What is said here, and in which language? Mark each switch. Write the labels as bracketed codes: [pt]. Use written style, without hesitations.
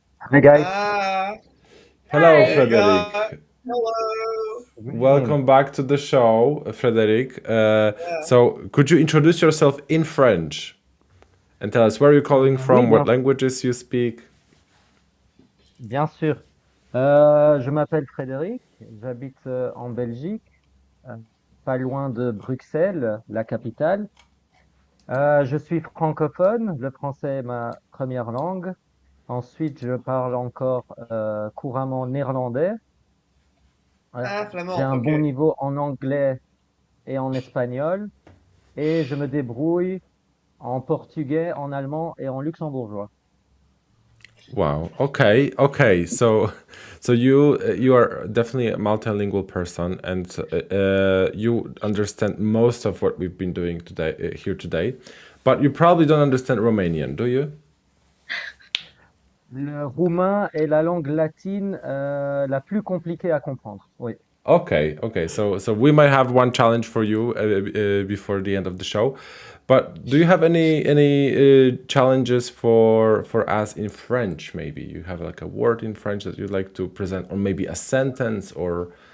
[en] Hey guys, Hello, Hi. Frederick. Hello. Welcome back to the show, Frederick. So could you introduce yourself in French and tell us where you're calling from, what languages you speak? [fr] bien sûr. Je m'appelle Frédéric, j'habite en Belgique, pas loin de Bruxelles, la capitale. Je suis francophone, le français est ma première langue. Ensuite, je parle encore couramment néerlandais. Flamand, J'ai un [en] ok. [fr] bon niveau en anglais et en espagnol. Et je me débrouille en portugais, en allemand et en luxembourgeois. [en] Wow. Okay. So you are definitely a multilingual person, and you understand most of what we've been doing today. But you probably don't understand Romanian, do you? [fr] Le roumain est la langue latine la plus compliquée à comprendre. Oui. [en] Okay. So we might have one challenge for you before the end of the show. But do you have any challenges for us in French? Maybe you have like a word in French that you'd like to present, or maybe a sentence or